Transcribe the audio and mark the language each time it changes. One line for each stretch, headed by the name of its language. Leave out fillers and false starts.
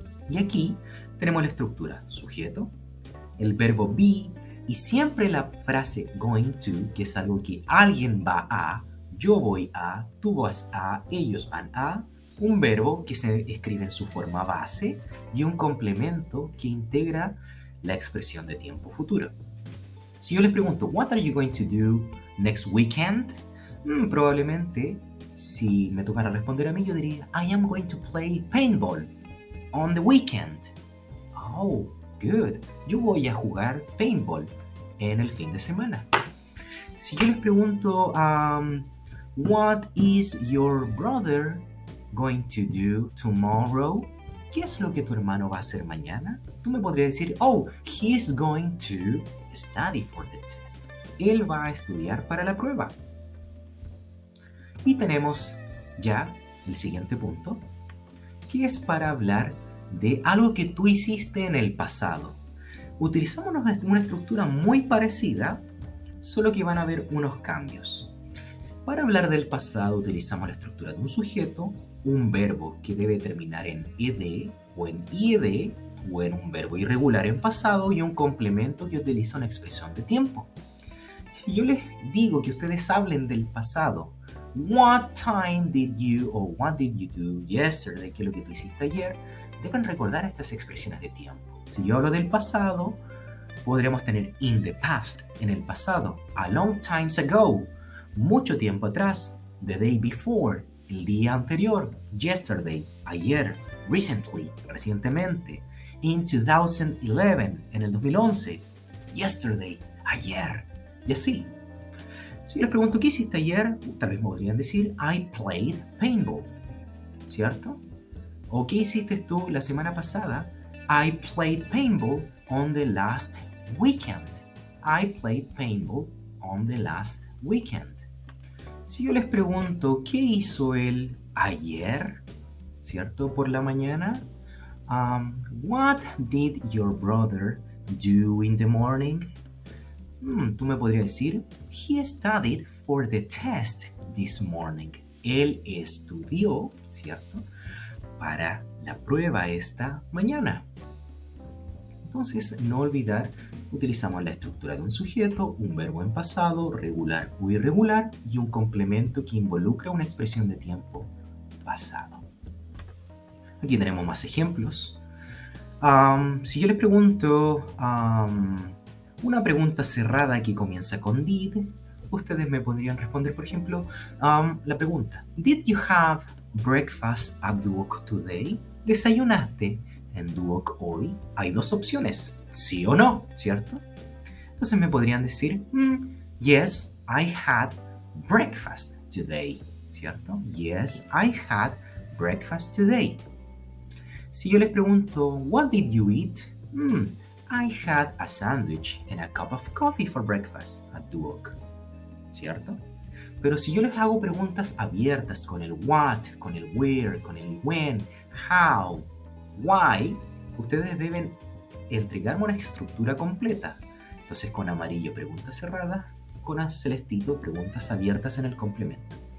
Spanish: Y aquí tenemos la estructura: sujeto, el verbo be y siempre la frase going to, que es algo que alguien va a, yo voy a, tú vas a, ellos van a, un verbo que se escribe en su forma base y un complemento que integra la expresión de tiempo futuro. Si yo les pregunto,
English: what are you going to do next weekend?
Spanish: Probablemente, si me tocara responder a mí, yo diría,
English: I am going to play paintball on the weekend. Oh, good.
Spanish: Yo voy a jugar paintball en el fin de semana. Si yo les pregunto,
English: what is your brother going to do tomorrow?
Spanish: ¿Qué es lo que tu hermano va a hacer mañana? Tú me podrías decir,
English: oh, he's going to study for the test.
Spanish: Él va a estudiar para la prueba. Y tenemos ya el siguiente punto, que es para hablar de algo que tú hiciste en el pasado. Utilizamos una estructura muy parecida, solo que van a haber unos cambios. Para hablar del pasado utilizamos la estructura de un sujeto, un verbo que debe terminar en ed o en ied o en un verbo irregular en pasado y un complemento que utiliza una expresión de tiempo. Y yo les digo que ustedes hablen del pasado.
English: What time did you or what did you do yesterday?
Spanish: ¿Qué es lo que tú hiciste ayer? Deben recordar estas expresiones de tiempo. Si yo hablo del pasado, podríamos tener
English: in the past,
Spanish: en el pasado,
English: a long times ago,
Spanish: mucho tiempo atrás,
English: the day before,
Spanish: el día anterior, yesterday, ayer, recently, recientemente, in 2011, en el 2011, yesterday, ayer, y así. Si les pregunto, ¿qué hiciste ayer? Tal vez me podrían decir,
English: I played paintball,
Spanish: ¿cierto? ¿O qué hiciste tú la semana pasada?
English: I played paintball on the last weekend. I played paintball on the last weekend.
Spanish: Si yo les pregunto, ¿qué hizo él ayer? ¿Cierto? Por la mañana.
English: What did your brother do in the morning?
Spanish: Tú me podrías decir,
English: he studied for the test this morning.
Spanish: Él estudió, ¿cierto?, para la prueba esta mañana. Entonces, no olvidar, utilizamos la estructura de un sujeto, un verbo en pasado, regular o irregular, y un complemento que involucra una expresión de tiempo pasado. Aquí tenemos más ejemplos. Si yo les pregunto una pregunta cerrada que comienza con did, ustedes me podrían responder, por ejemplo, la pregunta,
English: ¿Did you have breakfast at Duoc today?
Spanish: ¿Desayunaste en Duoc hoy? Hay dos opciones, sí o no, ¿cierto? Entonces me podrían decir,
English: yes, I had breakfast today,
Spanish: ¿cierto?
English: Yes, I had breakfast today.
Spanish: Si yo les pregunto,
English: what did you eat? I had a sandwich and a cup of coffee for breakfast at Duoc, ¿cierto?
Spanish: Pero si yo les hago preguntas abiertas con el what, con el where, con el when, how, why, ustedes deben entregarme una estructura completa. Entonces, con amarillo, preguntas cerradas, con celestito, preguntas abiertas en el complemento.